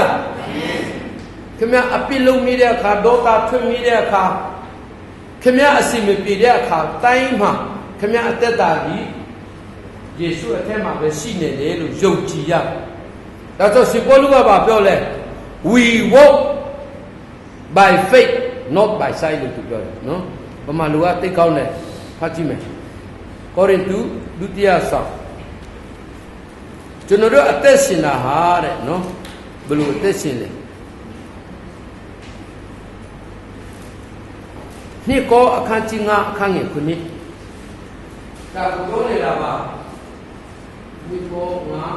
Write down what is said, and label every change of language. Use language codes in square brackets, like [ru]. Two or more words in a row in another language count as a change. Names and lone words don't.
[my] ခင်ဗျအပြစ်လုံးမိတဲ့အခါဒေါသထွင်မိတဲ့အခါခင်ဗျအစီမပြေတဲ့အခါတိုင်းမှာခင်ဗျအသက်တာကြီးယေရှုအထက်မှာပဲရှိနေတယ်လို့ယုံကြည်ရဒါဆိုရှင်ပေါလုကပြောလဲ [en] we walk by faith not by sight [my] လို့သူပြောတယ်နော်ဗမာလူကသိကောင်းတယ်ဖတ်ကြည့်မယ်ကောရိန္သုဒုတိယဆောင် ကျွန်တော်တို့အသက်ရှင်တာဟာတဲ့နော်ဘယ်လိုအသက်ရှင်လဲနှစ်ကောအခန်းကြီး9အခန်းငယ်9ဒါကိုပြောနေတာပါနှစ်ကော9